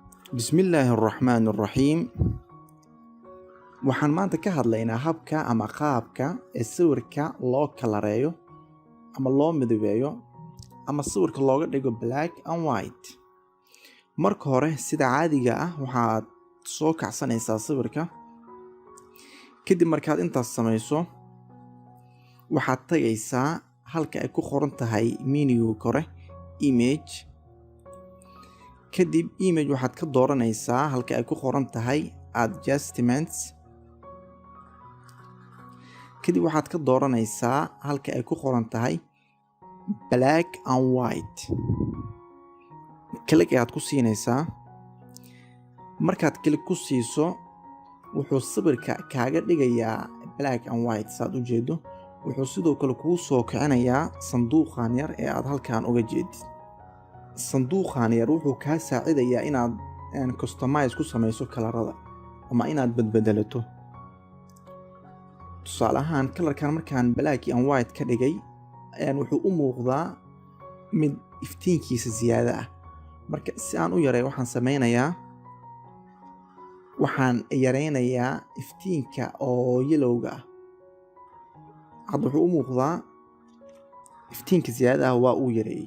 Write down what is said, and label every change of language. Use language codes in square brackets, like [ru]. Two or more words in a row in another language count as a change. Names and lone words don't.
[so] Bismillaahi Raxmaani Raxiim. Waxaan maanta ka hadlaynaa habka ama qaabka ee sawirka loo kalareeyo ama loo midabeeyo ama sawirka looga dhigo [en] black and white. [so] Marka hore sida caadiga ah waxaad soo kacsanaysaa sawirka. Kadib markaad intaas samayso waxaad tagaysaa halka ay ku qoran tahay menu kore image. Kadib image waxaad ka dooranaysaa halka ay ku qoran tahay adjustments. Kadib waxaad ka dooranaysaa halka ay ku qoran tahay [en] black and white. [so] Click ayaad ku siinaysaa. Markaad click ku siiso wuxuu sawirka kaaga dhigayaa [en] black and white [so] saad u jeedo. Wuxuu sidoo kale kuu soo kicinayaa sanduuqan yar ee aad halkaan uga jeedid. Sanduuqan yar wuxuu kaa saacidayaa inaad customize ku samayso kalarada ama inaad badbedelato. Tusaale ahaan kalarkan markaan [en] black and white [so] ka dhigay wuxuu u muuqdaa mid iftiinkiisa ziyaada ah. Marka si aan u yareeyo waxaan yareynayaa iftiinka oo yellowga ah. Hadda wuxuu u muuqdaa iftiinka ziyaada ah waa uu yareeyay.